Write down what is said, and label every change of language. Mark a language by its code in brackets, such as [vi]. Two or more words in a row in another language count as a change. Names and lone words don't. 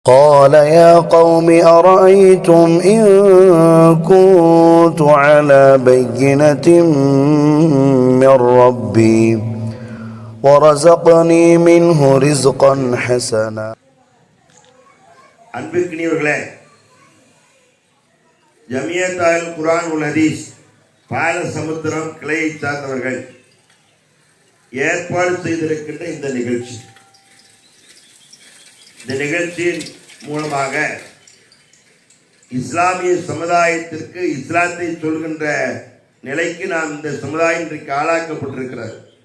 [ar] قال يا قوم أرأيتم إن كنت على بينة من ربي ورزقني منه رزقا حسنا. [ta] அன்பிற்கினியவர்களே, ஜமியத் குர்ஆன் வல் ஹதீஸ் பாலசமுத்திரம் கிளையை சார்ந்தவர்கள் ஏற்பாடு செய்திருக்கின்ற இந்த நிகழ்ச்சியின் மூலமாக இஸ்லாமிய சமுதாயத்திற்கு இஸ்லாத்தை சொல்கின்ற நிலைக்கு நாம் இந்த சமுதாயம் இன்றைக்கு ஆளாக்கப்பட்டிருக்கிறது.